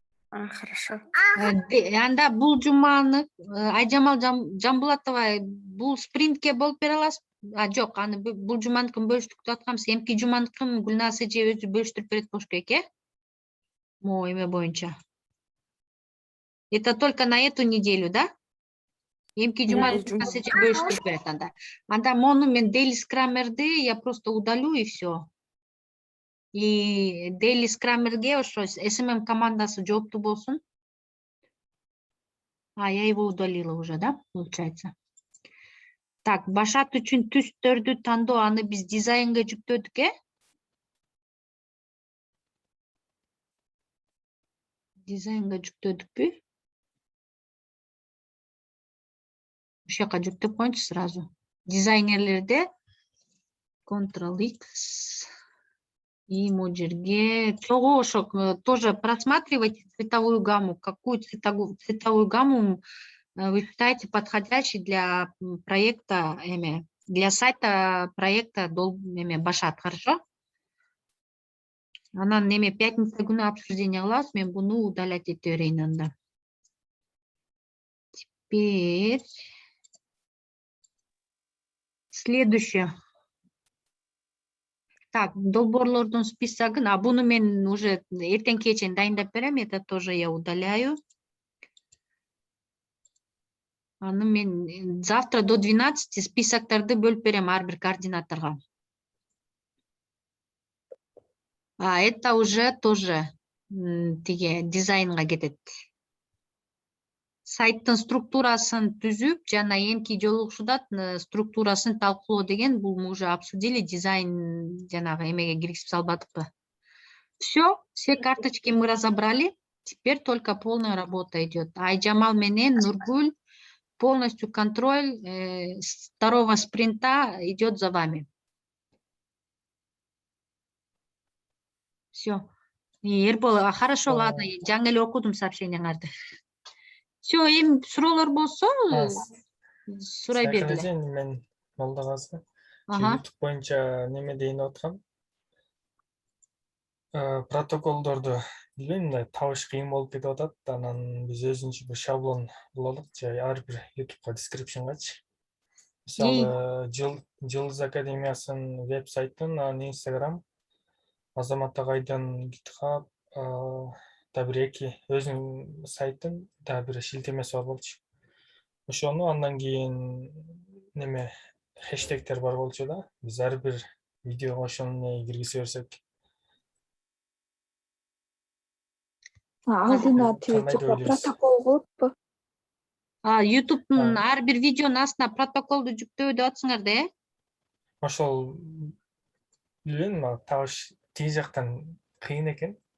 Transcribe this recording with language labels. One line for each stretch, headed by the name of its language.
Russian: Хорошо.
Kyrgyz: Анда бул жуманы Айжамал Жанбулатова бул спринтке болуп бере аласыз? Жок, аны бул жуманыкын бөлүштүк деп аткамыз. Эмки жуманыкын Гүлназ эже өзү бөлүштүрүп берет болуш керек, Могу эме боюнча.
Russian: Это только на эту неделю, да?
Kyrgyz: Эмки жуманы Гүлназ эже бөлүштүрүп берет анда. Анда мону мен
Russian: Daily Scrummer'ды я просто удалю и все.
Kyrgyz: И Daily Scrummer'ге ошо SMM командасы жооптуу болсун.
Russian: Я его удалила уже, да, получается.
Kyrgyz: Так, башат үчүн түстөрдү тандоо, аны биз дизайнга жүктөдүк, Дизайнга жүктөдүкпү? Ошол жака жүктөп коюнчу сразу.
Russian: Дизайнерлерде Ctrl-X и
Kyrgyz: могу жерге чогуу ошо
Russian: тоже просматривайте цветовую гамму, какую цветовую гамму вы считаете подходящей для проекта, для сайта проекта Башат, хорошо?
Kyrgyz: Анан неме пятница күнү обсуждение кылабыз, мен буну удалять эте берейин анда.
Russian: Теперь следующее.
Kyrgyz: Так, долбоорлордун списогун, а буну мен уже эртең кечен дайындап берем,
Russian: это тоже я удаляю.
Kyrgyz: Аны мен завтра до 12 списоктарды бөлүп берем ар бир координаторго.
Russian: А это уже тоже
Kyrgyz: тиге дизайнга кетет. Сайттын структурасын түзүп, жана эмки жолугушууда структурасын талкуулоо деген, бул
Russian: мы уже обсудили,
Kyrgyz: дизайн жанагы эмеге киргизип салбадыкпы.
Russian: Все карточки мы разобрали, теперь только полная работа идет. Айжамал менен Нургуль, полностью контроль второго спринта идет за вами. Все. Эрбол, хорошо, ладно,
Kyrgyz: жаңы эле окудум сообщениеңарды. Все, эми суроолор болсо, сурай бергиле. Мен Молдогазы. Ага. YouTube боюнча неме дейин аткам. Протоколдорду билбейм, мындай табыш кыйын болуп кетип атат. Анан биз өзүнчө бир шаблон кылалык, же ар бир YouTube'га description'гачы. Мисалы, Жылдыз Академиясынын веб-сайтын, Instagram, Азамат Агайдын GitHub, да бир эки өзүнүн сайтын, да бир шилтемеси бар болчу. Ошону андан кийин неме хэштегтер бар болчу да. Биз ар бир видеого ошону киргизе берсек. Алдына протокол кылыппы? YouTube'дун ар бир видеонун астына протоколду жүктөбөй деп атсыңар да, э? Ошол билбейм, табыш тиги жактан кыйын экен.